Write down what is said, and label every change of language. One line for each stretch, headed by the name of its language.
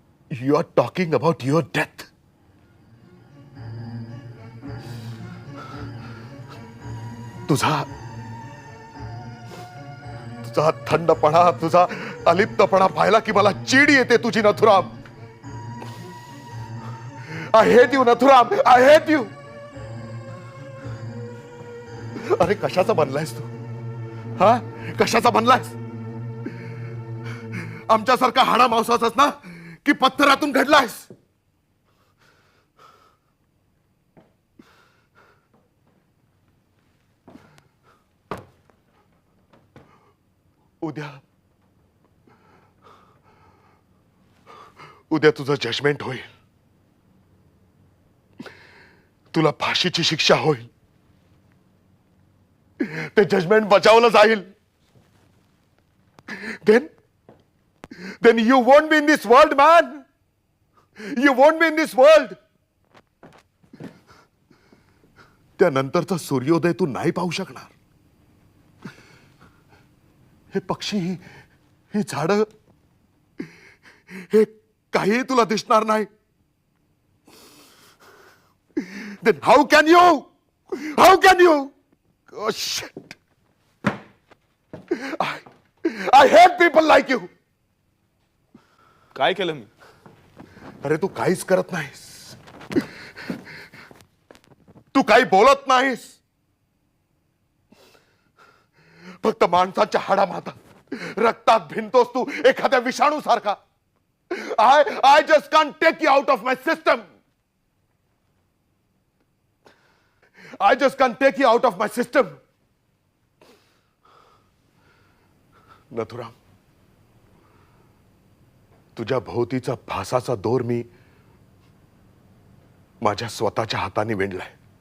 English: You are talking about your death.
Marathi: तुझा थंडपणा, तुझा अलिप्तपणा पाहिला की मला चीड येते तुझी Nathuram.
English: I hate you, Nathuram. I hate you.
Marathi: अरे कशाचा बनलायस तू? हा, कशाचा बनलायस? आमच्यासारखा हाडा मांसाचाच ना, की पत्थरातून घडलायस? उद्या तुझं जजमेंट होईल. तुला फाशीची शिक्षा होईल. ते जजमेंट बजावलं जाईल.
English: Then you won't be in this world, man. You won't be in this world.
Marathi: त्यानंतरचा सूर्योदय तू नाही पाहू शकणार. हे पक्षी, ही झाडं, हे काही तुला दिसणार नाही.
English: Then how can you? How can you? Oh shit. I hate people like you.
Marathi: काय केलं मी? अरे तू काहीच करत नाहीस. तू काही बोलत नाहीस. फक्त माणसाच्या हाडामातात रक्तात भिनतोस तू एखाद्या विषाणू सारखा.
English: I just can't take you out of my system. I just can't take you out of my system.
Marathi: Nathuram, तुझ्या भोवतीचा भासाचा दोर मी माझ्या स्वतःच्या हाताने विणलाय.